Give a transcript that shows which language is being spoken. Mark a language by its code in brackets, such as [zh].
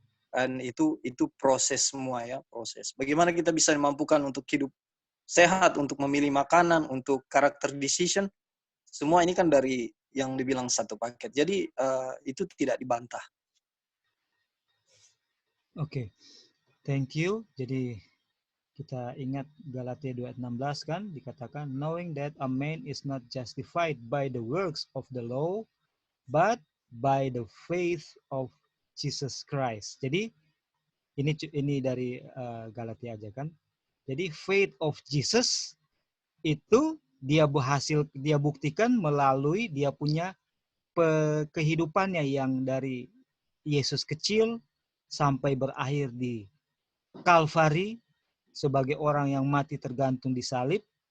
[id] Dan itu proses semua ya, proses. Bagaimana kita bisa dimampukan untuk hidup sehat, untuk memilih makanan, untuk character decision, semua ini kan dari yang dibilang satu paket. Jadi itu tidak dibantah. [en] Oke, thank you. [id] Jadi kita ingat Galatia 2:16 kan, dikatakan, [en] knowing that a man is not justified by the works of the law, but by the faith of Jesus Christ. [id] Jadi ini dari Galatia aja kan. Jadi faith of Jesus itu dia buktikan melalui dia punya kehidupannya yang dari Yesus kecil sampai berakhir di Kalvari sebagai orang yang mati tergantung di salib.